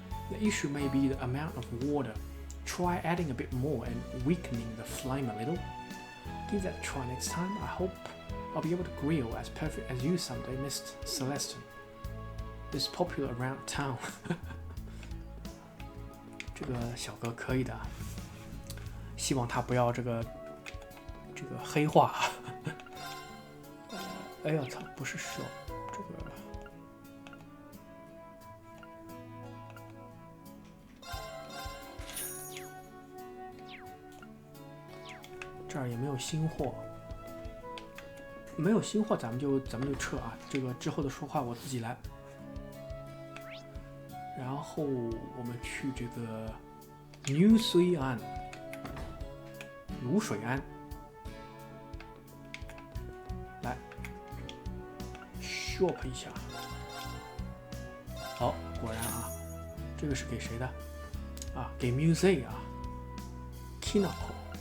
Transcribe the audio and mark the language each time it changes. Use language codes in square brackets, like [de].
[en] The issue may be the amount of water. Try adding a bit more and weakening the flame a little. Give that a try next time. I hope I'll be able to grill as perfect as you someday, Miss Celeste. It's popular around town. [zh] 这个小哥可以的，希望他不要这个黑化。哎呀操，不是手，这个这儿也没有新货，没有新货，咱们就撤啊。这个之后的说话我自己来。然后我们去这个new 水岸，卤水岸，来 shop 一下。好，果然啊，这个是给谁的？啊，给 Muse 啊 ，Kinako。